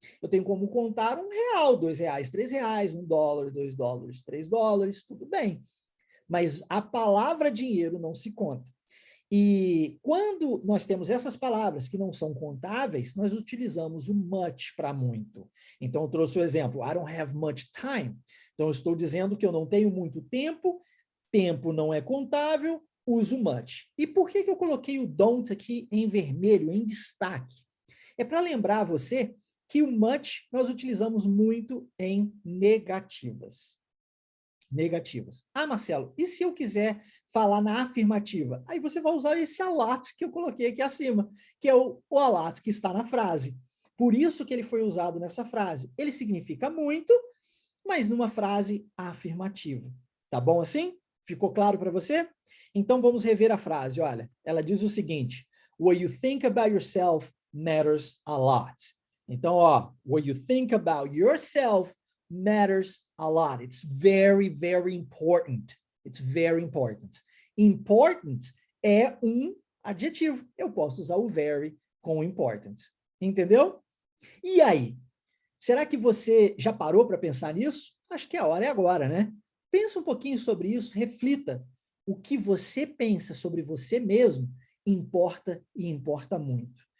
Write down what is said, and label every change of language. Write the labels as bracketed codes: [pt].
[pt] Eu tenho como contar R$1, R$2, R$3, $1, $2, $3, tudo bem. Mas a palavra dinheiro não se conta. E quando nós temos essas palavras que não são contáveis, nós utilizamos o much para muito. Então, eu trouxe o exemplo, [en] I don't have much time. [pt] Então, eu estou dizendo que eu não tenho muito tempo, tempo não é contável, uso much. E por que eu coloquei o don't aqui em vermelho, em destaque? É para lembrar você que o much nós utilizamos muito em negativas. Negativas. Ah, Marcelo, e se eu quiser falar na afirmativa? Aí você vai usar esse a lot que eu coloquei aqui acima, que é o a lot que está na frase. Por isso que ele foi usado nessa frase. Ele significa muito, mas numa frase afirmativa. Tá bom assim? Ficou claro para você? Então vamos rever a frase. Olha, ela diz o seguinte: [en] what you think about yourself matters a lot. Então, ó, what you think about yourself matters a lot. It's very, very important. It's very important. [pt] Important é um adjetivo. Eu posso usar o very com important. Entendeu? E aí? Será que você já parou para pensar nisso? Acho que a hora é agora, né? Pensa um pouquinho sobre isso, reflita. O que você pensa sobre você mesmo importa e importa muito.